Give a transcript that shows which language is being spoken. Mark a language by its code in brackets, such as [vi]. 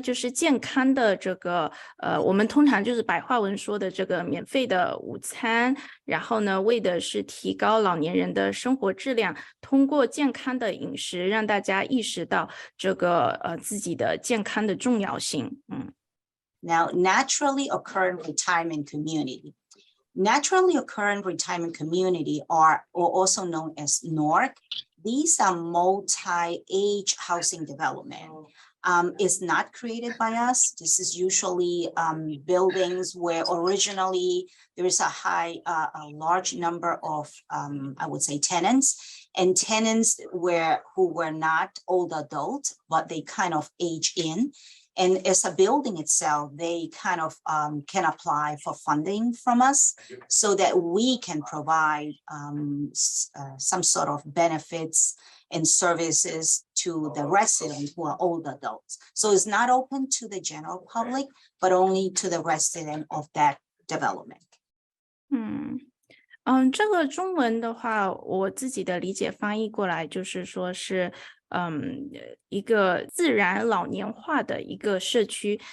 [zh] 就是健康的这个我们通常就是白话文说的这个免费的午餐，然后呢，为的是提高老年人的生活质量，通过健康的饮食让大家意识到这个自己的健康的重要性。 [en] Now, naturally occurring retirement community. Naturally occurring retirement community are also known as NORC. These are multi-age housing development. It's not created by us. This is usually buildings where originally there is a large number of, I would say, tenants, and tenants who were not old adults, but they kind of age in. And as a building itself, they kind of can apply for funding from us so that we can provide some sort of benefits and services to the residents who are old adults. So it's not open to the general public, but only to the resident of that development. [zh] 这个中文的话，我自己的理解翻译过来就是说是一个自然老年化的一个社区。